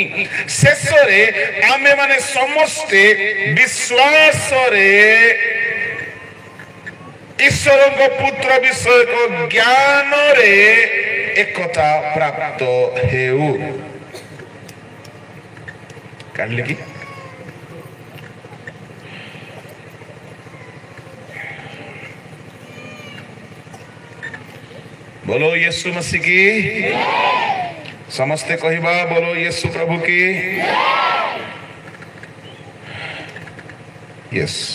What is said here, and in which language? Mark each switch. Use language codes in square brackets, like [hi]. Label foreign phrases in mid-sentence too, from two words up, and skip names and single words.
[or] ଶେଷରେ ଆମ୍ଭେମାନେ ସମସ୍ତେ ବିଶ୍ୱାସରେ ଈଶ୍ୱରଙ୍କ ପୁତ୍ର ବିଷୟକ ଜ୍ଞାନରେ ଏକତା ପ୍ରାପ୍ତ ହେଉ। କାଢିଲେ କି? [hi] बोलो यीशु मसीह की। [or] ସମସ୍ତେ କହବା [hi] बोलो यीशु प्रभु की। यस।